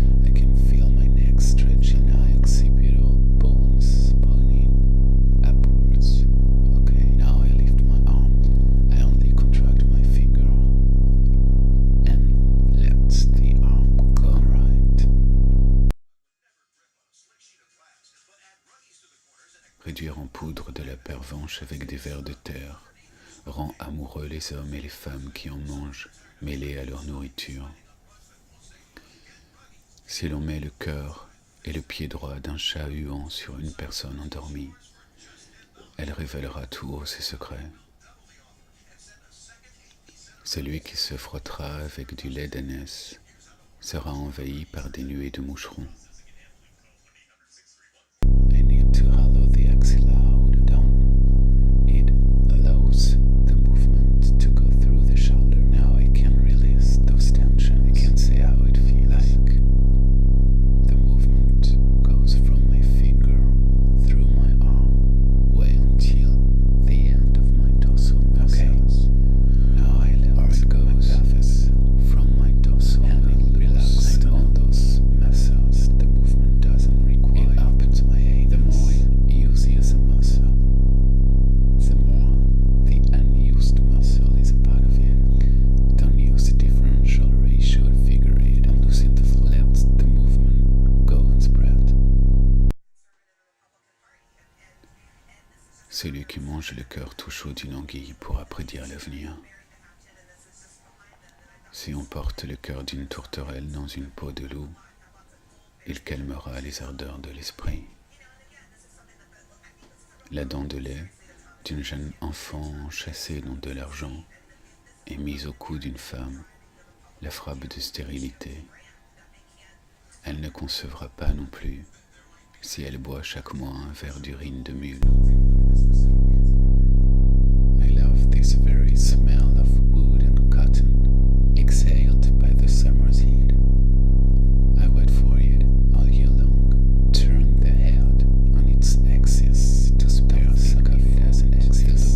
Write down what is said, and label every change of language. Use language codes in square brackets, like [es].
[en] I can feel my neck stretching. My occipital bones pointing upwards. Okay, now I lift my arm. I only contract my finger and let the arm go right. [fr] Réduire en poudre de la pervenche avec des vers de terre rend amoureux les hommes et les femmes qui en mangent, mêlés à leur nourriture. Si l'on met le cœur et le pied droit d'un chat huant sur une personne endormie, elle révélera tout haut ses secrets. Celui qui se frottera avec du lait d'ânesse sera envahi par des nuées de moucherons. [en] I need to hollow the axilla out down. It allows the movement to go through the shoulder. Now I can release those tensions. I can say how it feels like. The movement goes from my finger through my arm, way until the end of my dorsal muscles. Okay. Now I let it go from my dorsal and relax all those muscles. The movement doesn't require. It opens my anus. The more you use a muscle, the more the unused muscle is a part of it. Don't use a differential ratio to figure it. I'm losing the flow. Let the movement go and spread. [fr] Celui qui mange le cœur tout chaud d'une anguille pourra prédire l'avenir. Si on porte le cœur d'une tourterelle dans une peau de loup, il calmera les ardeurs de l'esprit. La dent de lait d'une jeune enfant enchâssée dans de l'argent et mise au cou d'une femme la frappe de stérilité. Elle ne concevra pas non plus si elle boit chaque mois un verre d'urine de mule. [en] I love this very smell of wood and cotton, exhaled by the summer's heat. I wait for it all year long. Turn the head on its axis to spare think of it as an axis.